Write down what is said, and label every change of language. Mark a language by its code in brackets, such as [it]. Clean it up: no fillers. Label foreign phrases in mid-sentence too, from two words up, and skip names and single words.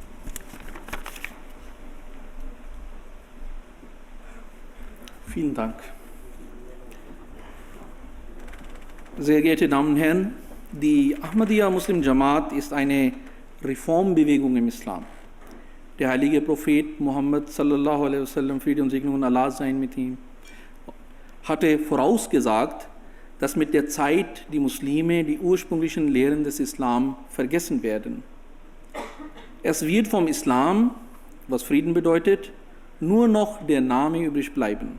[de] Vielen Dank. Sehr geehrte Damen und Herren, die Ahmadiyya Muslim Jamaat ist eine Reformbewegung im Islam. Der heilige Prophet Muhammad [ar] صلى الله عليه وسلم, [de] Friede und Segnung Allah sein mit ihm, hatte vorausgesagt, dass mit der Zeit die Muslime die ursprünglichen Lehren des Islam vergessen werden. Es wird vom Islam, was Frieden bedeutet, nur noch der Name übrig bleiben.